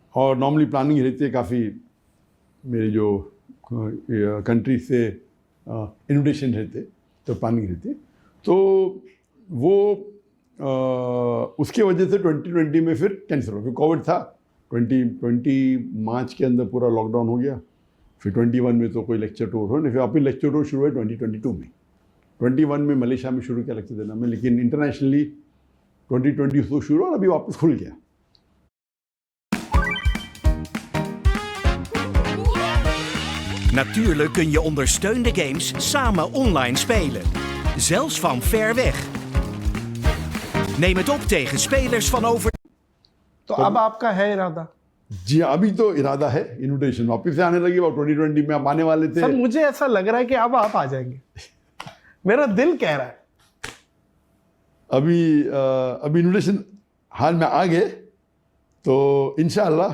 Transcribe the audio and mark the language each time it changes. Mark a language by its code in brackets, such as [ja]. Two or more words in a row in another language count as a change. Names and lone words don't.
[hi] और [en] normally planning [hi] रहती है काफ़ी, मेरे जो कंट्री से इन्विटेशन रहते तो प्लानिंग रहती है, तो वो उसके वजह से 2020 में फिर कैंसिल हो गया। कोविड था 2020 मार्च के अंदर, पूरा लॉकडाउन हो गया। फिर 21 में तो कोई [en] lecture tour [hi] हो नहीं, फिर वापस [en] lecture tour [hi] शुरू हुआ 2022 में। 21 में मलेशिया में शुरू किया लेक्चर देना में, लेकिन इंटरनेशनली 2020 तो शुरू और अभी वापस खुल गया। [nl] Natuurlijk kun je ondersteunde games samen online spelen, zelfs van ver weg. Neem het op tegen spelers van over. [hi] तो अब आपका है इरादा? जी अभी तो इरादा है, इन्विटेशन वापस से आने लगी। 2020 में आप आने वाले थे। सर मुझे ऐसा लग रहा है कि अब आप आ जाएंगे, मेरा दिल कह रहा है। अभी इन्विटेशन हाल में आ गए तो [ar] إن شاء الله.